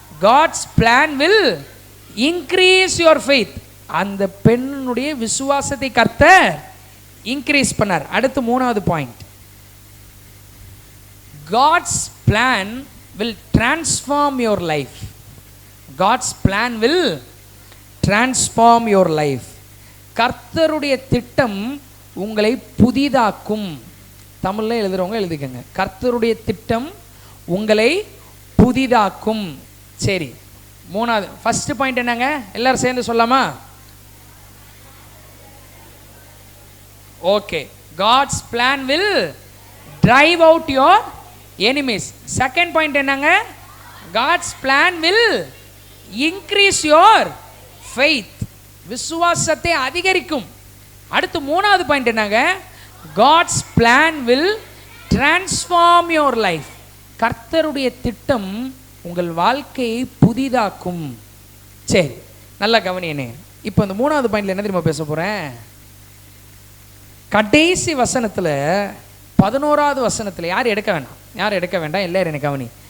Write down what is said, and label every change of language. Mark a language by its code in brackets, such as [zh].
[en] God's plan will increase your faith. [ta] அந்த பெண்ணுடைய விசுவாசத்தை கர்த்தர் இன்க்ரீஸ் பண்ணார். அடுத்து 3வது point, [en] God's plan will transform your life. God's plan will transform your life. [ta] கர்த்தருடைய திட்டம் உங்களை புதிதாக்கும். தமிழ்ல எழுதுறவங்க எழுதிக்கங்க, கர்த்தருடைய திட்டம் உங்களை புதிதாக்கும். சரி, 3வது ஃபர்ஸ்ட் பாயிண்ட் என்னங்க? எல்லாரும் சேர்ந்து சொல்லாமா? [en] Okay. God's plan will drive out your enemies. [ta] Second point என்னங்க? [en] God's plan will increase your faith. [ta] விசுவாசத்தை அதிகரிக்கும். அடுத்து 3வது பாயிண்ட் என்னங்க? [en] God's plan will transform your life. [ta] கர்த்தருடைய திட்டம் உங்கள் வாழ்க்கையை புதிதாக்கும். சரி, நல்லா கவனியனே. இப்போ இந்த 3வது பாயிண்ட்ல என்ன தெரியுமா பேச போறேன்? கடைசி வசனத்துல 11வது வசனத்துல யார் எடுக்க வேண்டாம், எல்லாரும் எனக்கு கவனி.